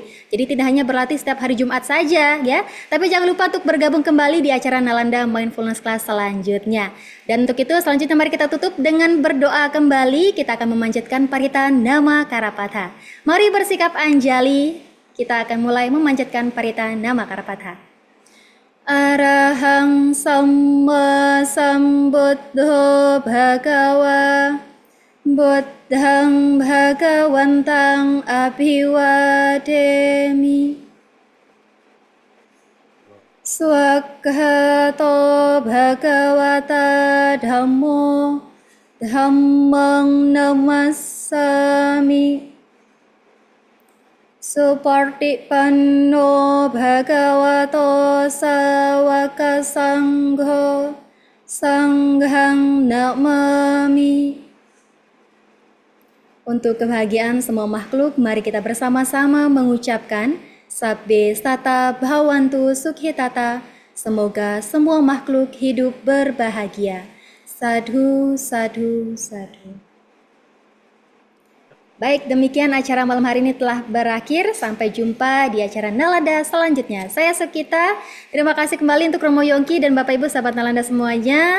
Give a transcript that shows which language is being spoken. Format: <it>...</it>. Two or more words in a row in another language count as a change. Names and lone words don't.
<id>Jadi tidak hanya berlatih setiap hari Jumat saja ya, tapi jangan lupa untuk bergabung kembali di acara Nalanda Mindfulness Class selanjutnya. Dan untuk itu selanjutnya mari kita tutup dengan berdoa kembali. Kita akan memanjatkan parita nama Karapatha. Mari bersikap anjali. Kita akan mulai memanjatkan parita nama Karapatha.</id> <pi>Arahang Samma Sambuddho Bhagawa Buddhang Bhagawantang Abhiwademi Swakhato Bhagavata Dhammo Dhammang Namassami Supartipanno Bhagavato Sawaka Sangho Sanghang Namami.</pi> <id>Untuk kebahagiaan semua makhluk, mari kita bersama-sama mengucapkan</id> <pi>Sabbe sata bhavantu sukhitata.</pi> <id>Semoga semua makhluk hidup berbahagia.</id> <pi>Sadhu, sadhu, sadhu.</pi> <id>Baik, demikian acara malam hari ini telah berakhir. Sampai jumpa di acara Nalanda selanjutnya. Saya Sukita. Terima kasih kembali untuk Romo Yongki dan Bapak Ibu sahabat Nalanda semuanya.</id>